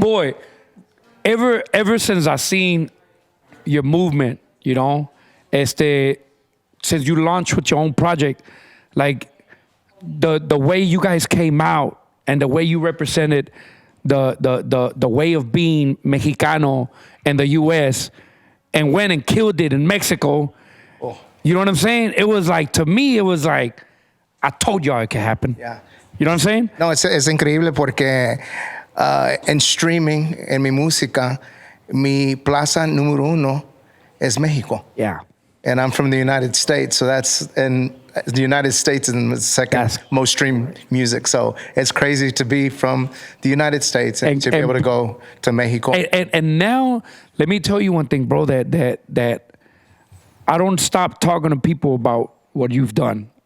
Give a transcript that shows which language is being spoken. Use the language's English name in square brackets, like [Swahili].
[English] Boy, ever since I seen your movement, since you launched with your own project, like the way you guys came out and the way you represented the way of being Mexicano in the U.S. and went and killed it in Mexico. Oh. You know what I'm saying? It was like, to me, it was like, I told y'all it could happen. Yeah. You know what I'm saying? [Spanish] No, es increíble porque en streaming, en mi música, mi plaza número uno es México. [English] Yeah. And I'm from the United States, so the United States is the second most streamed music. So it's crazy to be from the United States and to be able to go to Mexico. And now, let me tell you one thing, bro, that I don't stop talking to people about what you've done.